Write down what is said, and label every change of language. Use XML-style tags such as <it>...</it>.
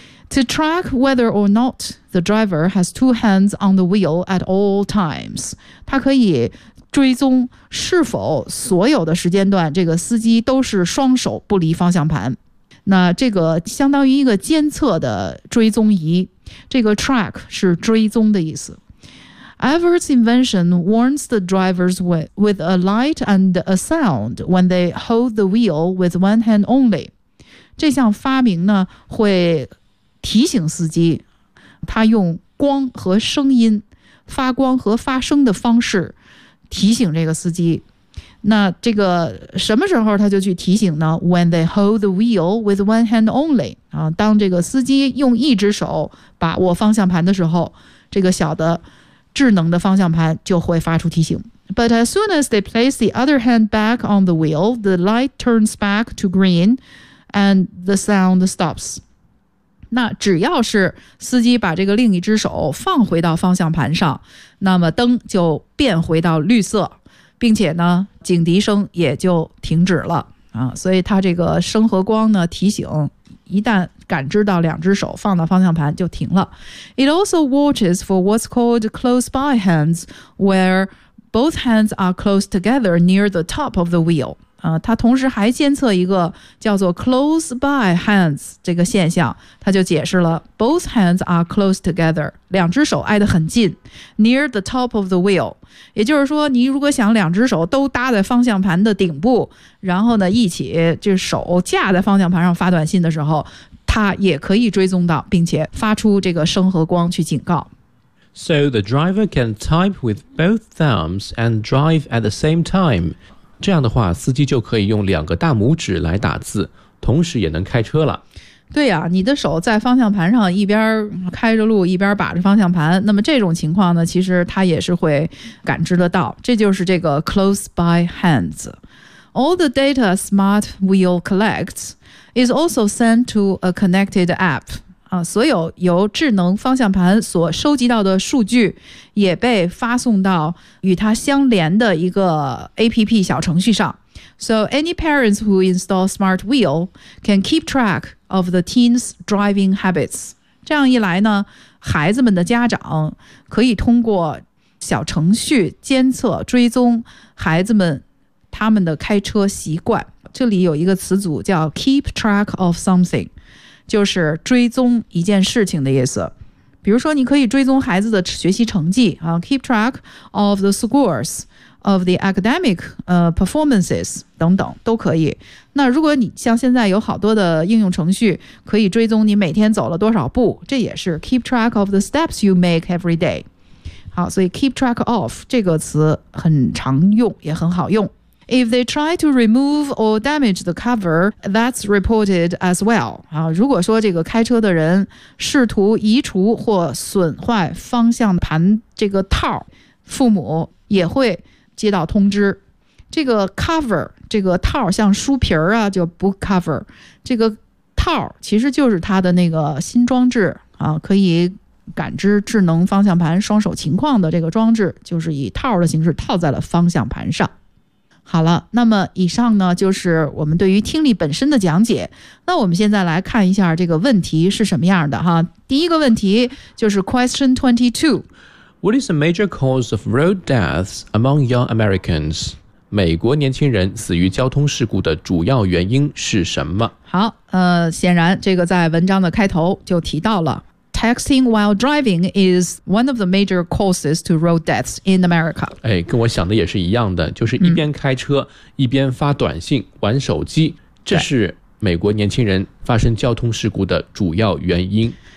<en>To track whether or not the driver has two hands on the wheel at all times，</en> <zh>它可以追踪是否所有的时间段这个司机都是双手不离方向盘。那这个相当于一个监测的追踪仪，这个 track 是追踪的意思。</zh> <en>Everett's invention warns the drivers with a light and a sound when they hold the wheel with one hand only。</en> <zh>这项发明呢，会提醒司机，他用光和声音，发光和发声的方式提醒这个司机。那这个什么时候他就去提醒呢 ？</zh> <en>When they hold the wheel with one hand only，</en> <zh>啊，当这个司机用一只手把握方向盘的时候，这个小的智能的方向盘就会发出提醒。</zh> <en>But as soon as they place the other hand back on the wheel, the light turns back to green, and the sound stops。</en> <zh>那只要是司机把这个另一只手放回到方向盘上，那么灯就变回到绿色。并且呢警笛声也就停止了所以他这个声和光呢提醒一旦感知到两只手放到方向盘就停了。</zh> <en>It also watches for what's called close by hands, where both hands are close together near the top of the wheel.</en> <zh>他同时还监测一个叫做 close by hands 这个现象，他就解释了</zh> <en>both hands are close together,</en> <zh>两只手挨得很近</zh> <en>near the top of the wheel。</en> <zh>也就是说你如果想两只手都搭在方向盘的顶部，然后呢一起这手架在方向盘上发短信的时候，它也可以追踪到并且发出这个声和光去警告。</zh> <en>So the driver can type with both thumbs and drive at the same time。</en> <zh>这样的话司机就可以用两个大拇指来打字，同时也能开车了。对呀，你的手在方向盘上一边开着路一边把着方向盘，那么这种情况呢其实它也是会感知得到，这就是这个 close by hands。</zh> <en>All the data smart wheel collects is also sent to a connected app。</en> <zh>所有由智能方向盘所收集到的数据也被发送到与它相连的一个 APP 小程序上。</zh> <en>So any parents who install smart wheel can keep track of the teen's driving habits。</en> <zh>这样一来呢，孩子们的家长可以通过小程序监测追踪孩子们他们的开车习惯。这里有一个词组叫 keep track of something，就是追踪一件事情的意思。比如说你可以追踪孩子的学习成绩</zh> <en>keep track of the scores of the academic performances</en> <zh>等等都可以。那如果你像现在有好多的应用程序可以追踪你每天走了多少步，这也是</zh> <en>keep track of the steps you make every day。</en> <zh>好，所以 keep track of 这个词很常用也很好用。</zh> <en>If they try to remove or damage the cover, that's reported as well。</en> <zh>如果说这个开车的人试图移除或损坏方向盘这个套，父母也会接到通知。这个 cover 这个套像书皮儿啊，就 book cover 这个套其实就是它的那个新装置可以感知智能方向盘双手情况的这个装置，就是以套的形式套在了方向盘上。好了，那么以上呢就是我们对于听力本身的讲解。那我们现在来看一下这个问题是什么样的第一个问题就是 question 22。</zh> <en>What is the major cause of road deaths among young Americans?</en> <zh>美国年轻人死于交通事故的主要原因是什么？好，显然这个在文章的开头就提到了。</zh> <en>texting while driving is one of the major causes to road deaths in America.</en> <zh>哎，跟我想的也是一样的，就是一边开车，一边发短信，玩手机，这是美国年轻人发生交通事故的主要原因。</zh>